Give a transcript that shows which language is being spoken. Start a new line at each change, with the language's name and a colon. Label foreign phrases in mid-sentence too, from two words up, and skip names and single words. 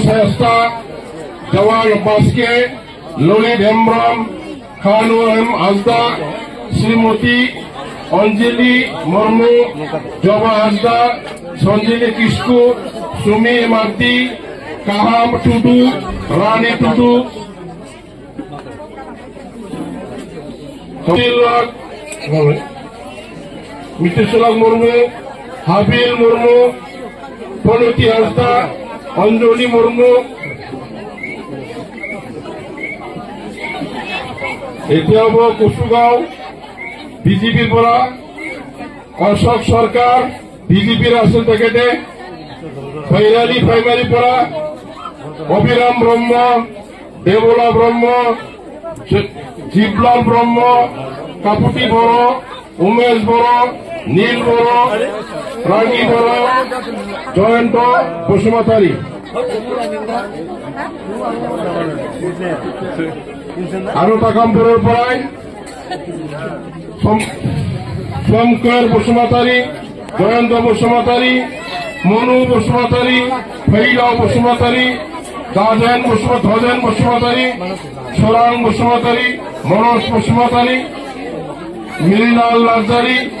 Assamese: হাসদা, জওয়াল বাস্কে, ললিত হেমব্রম, খানু হাসদা, শ্রীমতী অঞ্জলি মুর্মু, জবা হাসদা, সঞ্জলি কিস্কু, সুমি মার্তি, কাহাম টুডু, রানী টুডু, মিতেশ্বরাগ মুর্মু, হাবিল মুর্মু, প্রণতি হাসদা, অঞ্জলি মুর্মু। এতিয়া হব কুচুগাঁও বিজেপিৰ পৰা অশোক সরকার, বিজেপির আসন টিকেটে, খৈরালি প্রাইমারির পৰা অভিরাম ব্রহ্ম, দেবলা ব্রহ্ম, জীবলাল ব্রহ্ম, কাপুটি বড়, উমেশ বড়, নীল বড়, রাগী বড়, জয়ন্ত বসুমতারি। আৰু তাকামপুৰৰ পৰাই শঙ্কর বসুমতারি, জয়ন্ত বসুমতারি, মনু বসুমতারি, ফৈলাও বসুমতারি, ধ্বজেন বসুমতারি, সোরাং বসুমতারি, মনোজ বসুমতারি, মিলিলাল নার্জারি,